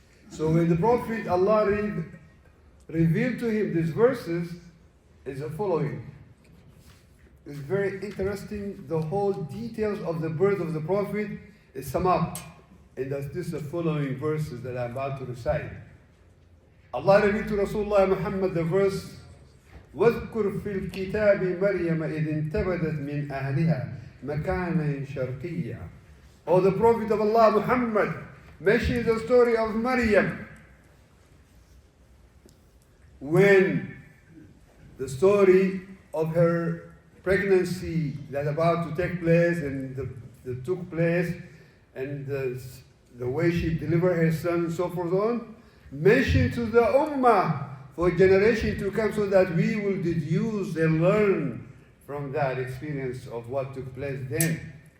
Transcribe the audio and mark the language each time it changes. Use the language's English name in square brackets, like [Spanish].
[English] So when the Prophet, Allah revealed to him these verses, is the following. It's very interesting. The whole details of the birth of the Prophet is summed up. And that's this the following verses that I'm about to recite. Allah revealed to Rasulullah Muhammad the verse, [Arabic] وَاذْكُرْ فِي الْكِتَابِ مَرْيَمَ إِذْ انْتَبَذَتْ مِنْ أَهْلِهَا مَكَانًا شَرْقِيًّا. [English] O the Prophet of Allah Muhammad, mention the story of Maryam. When the story of her pregnancy that about to take place and that took place, and the way she delivered her son and so forth on, mentioned to the Ummah for generation to come so that we will deduce and learn from that experience of what took place then.